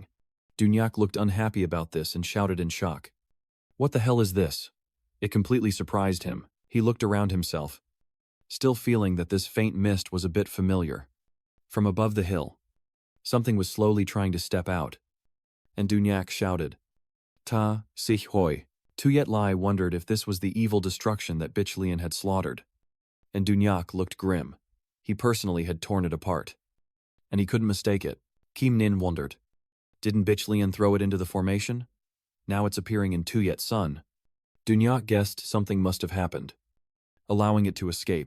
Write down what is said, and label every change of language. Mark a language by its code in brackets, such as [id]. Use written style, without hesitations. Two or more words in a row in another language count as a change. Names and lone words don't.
[en] Dunyak looked unhappy about this and shouted in shock. What the hell is this? It completely surprised him. He looked around himself, still feeling that this faint mist was a bit familiar. From above the hill, something was slowly trying to step out, and Dunyak shouted, Ta, sich hoi. Tuyet Lai wondered if this was the evil destruction that Bichlian had slaughtered, and Dunyak looked grim. He personally had torn it apart, and he couldn't mistake it. Kim Nin wondered, didn't Bichlian throw it into the formation? Now it's appearing in Tuyet's son. Dunyak guessed something must have happened, allowing it to escape.